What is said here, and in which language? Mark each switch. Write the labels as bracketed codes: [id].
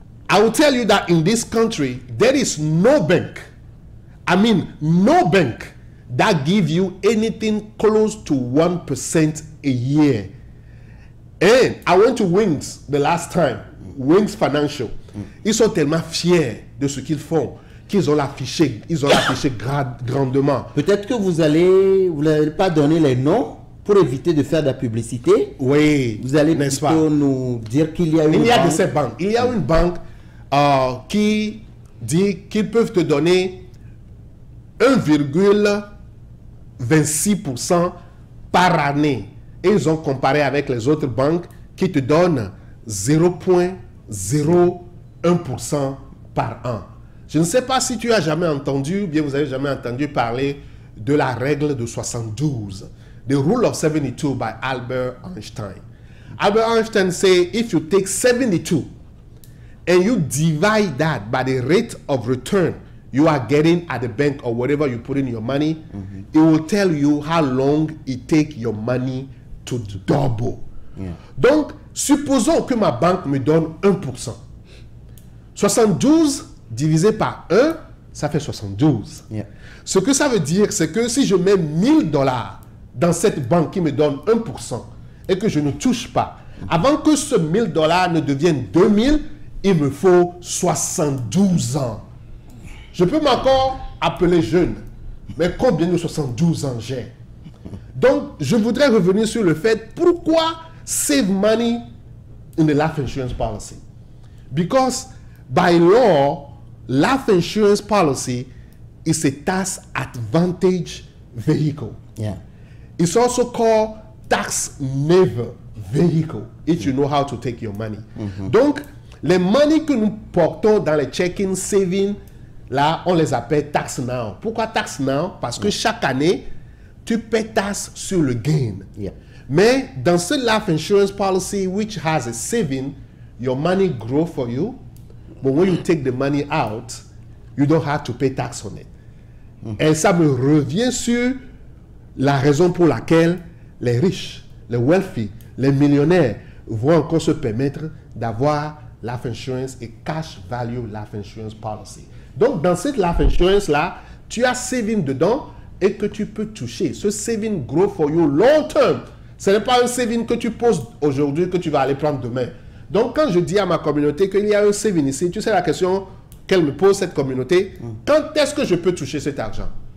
[en] I will tell you that in this country, there is no bank, I mean, no bank that give you anything close to 1% a year. And I went to Wings the last time, Wings Financial. [fr] Ils sont tellement fiers de ce qu'ils font qu'ils ont l'affiché, grandement. Peut-être que vous n'allez pas donner les noms pour éviter de faire de la publicité. Oui, Vous allez n'est-ce pas? plutôt nous dire qu'il y a une Il y a de banque. ces banques. Il y a une banque qui dit qu'ils peuvent te donner 1,26% par année. Et ils ont comparé avec les autres banques qui te donnent 0,01% par an. Je ne sais pas si tu as jamais entendu, ou bien vous avez jamais entendu parler de la règle de 72. [en] The Rule of 72 by Albert Einstein. Albert Einstein say if you take 72 and you divide that by the rate of return you are getting at the bank or wherever you put in your money, it will tell you how long it take your money to double. [fr] Donc, supposons que ma banque me donne 1%. 72 divisé par 1, ça fait 72. Ce que ça veut dire, c'est que si je mets $1000 dans cette banque qui me donne 1% et que je ne touche pas, avant que ce $1000 ne devienne 2000, il me faut 72 ans. Je peux m'encore appeler jeune, mais combien de 72 ans j'ai? Donc, je voudrais revenir sur le fait pourquoi [en] save money in the life insurance policy. Because by law, life insurance policy is a tax advantage vehicle. It's also called tax never vehicle if you know how to take your money. [fr] Donc, les money que nous portons dans les checking, saving, là, on les appelle tax now. Pourquoi tax now? Parce que chaque année, tu paies taxe sur le gain. Mais dans ce [en] life insurance policy, which has a saving, your money grow for you. But when you take the money out, you don't have to pay tax on it. [fr] Et ça me revient sur la raison pour laquelle les riches, les wealthy, les millionnaires vont encore se permettre d'avoir life insurance et cash value life insurance policy. Donc, dans cette life insurance-là, tu as saving dedans et que tu peux toucher. [en] Ce saving grow for you long term. [fr] Ce n'est pas un saving que tu poses aujourd'hui que tu vas aller prendre demain. Donc, quand je dis à ma communauté qu'il y a un saving ici, tu sais la question qu'elle me pose, cette communauté, quand est-ce que je peux toucher cet argent?